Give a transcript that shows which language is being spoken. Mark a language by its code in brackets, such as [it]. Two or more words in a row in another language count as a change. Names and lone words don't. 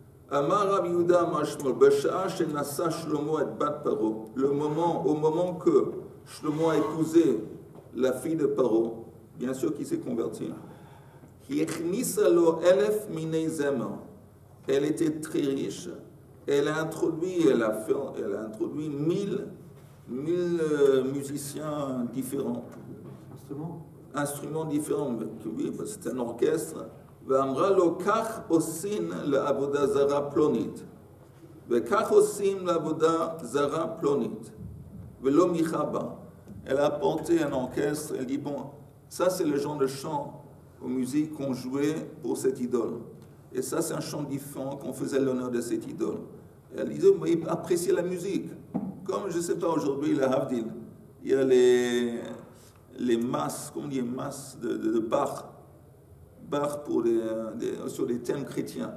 [he] אמר רבי יהודה אמר שמואל בשעה שנשא שלמה את בת פרעה, [fr] au moment que Shlomo a épousé la fille de Paro, bien sûr qui s'est convertie, [he] הכניסה לו אלף מיני זמר, [fr] elle était très riche, elle a introduit 1000 musiciens différents. Instruments différents, oui, c'est un orchestre. [he] ואמרה לו, כך עושים לעבודה זרה פלונית, וכך עושים לעבודה זרה פלונית, ולא מיכה בה. [fr] Elle a apporté un orchestre, elle dit, bon, ça c'est le genre de chant aux musiques qu'on jouait pour cette idole. Et ça c'est un chant différent qu'on faisait l'honneur de cette idole. Et elle disait, mais appréciez la musique. Comme, je ne sais pas, aujourd'hui, le Havdil, il y a les masses, comment on dit, masses de Bach pour sur des thèmes chrétiens.